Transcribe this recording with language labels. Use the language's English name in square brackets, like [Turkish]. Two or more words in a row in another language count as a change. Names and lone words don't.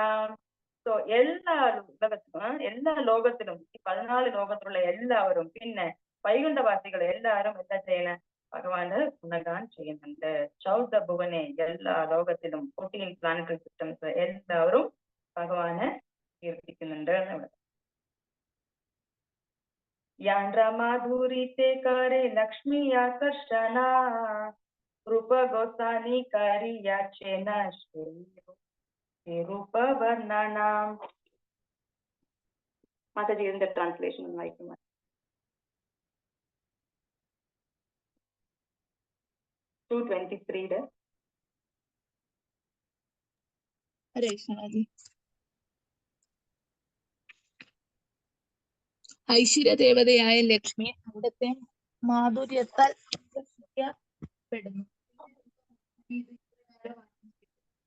[Malayalam] സോ എല്ലാ ലോകത്തിലും ഈ 14 ലോകത്തിലുള്ള എല്ലാവരും പിന്നെ വൈകുണ്ഠവാസികൾ എല്ലാവരും എന്താ ചെയ്യണ ഭഗവാന് ഗുണഗാൻ ചെയ്യുന്നുണ്ട്. ചൗദഭുവനെ എല്ലാ ലോകത്തിലും 14 [English] planetary systems [Malayalam] എല്ലാവരും ഭഗവാനെ കീർത്തിക്കുന്നുണ്ട് എന്ന്. [Bangla] যাঁর মাধুরী তে করে লক্ষ্মী আকর্ষণ রূপ গোসাঞি করি যাছেন শ্রী রূপ বর্ণনাম. [Malayalam] माताजी ഇതിന്റെ ട്രാൻസ്ലേഷൻ ഒന്ന് വായിക്കുമോ? 223 ഹരേ കൃഷ്ണജി. ഐശ്വര്യദേവതയായ ലക്ഷ്മി അവിടുത്തെ മാധുര്യത്താൽ പെടുന്നു.